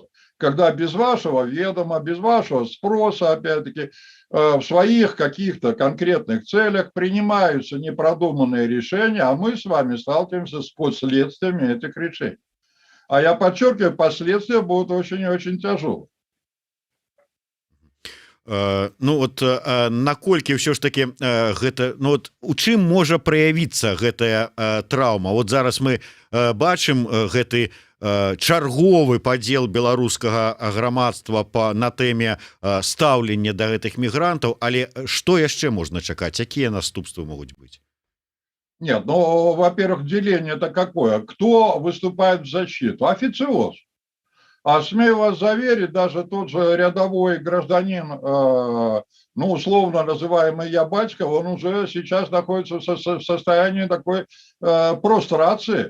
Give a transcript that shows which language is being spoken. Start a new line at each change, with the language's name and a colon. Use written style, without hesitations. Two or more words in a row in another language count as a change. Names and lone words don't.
Russian: Когда без вашего ведома, без вашего спроса, опять-таки, в своих каких-то конкретных целях принимаются непродуманные решения, а мы с вами сталкиваемся с последствиями этих решений. А я подчеркиваю, последствия будут очень и очень тяжелые.
Belarusian: Ну вот наколькі все ж таки гэта, ну вот у чым можа праявіцца гэтая траўма? Вот зараз мы бачым гэты чарговы падзел беларускага грамадства на тэме стаўлення да гэтых мігрантаў, але што яшчэ можна чакаць, якія наступствы могуць быць?
Russian: Нет, ну, во-первых, деление-то какое? Кто выступает в защиту? Официоз. А смею вас заверить, даже тот же рядовой гражданин, ну, условно называемый я батька, он уже сейчас находится в состоянии такой прострации.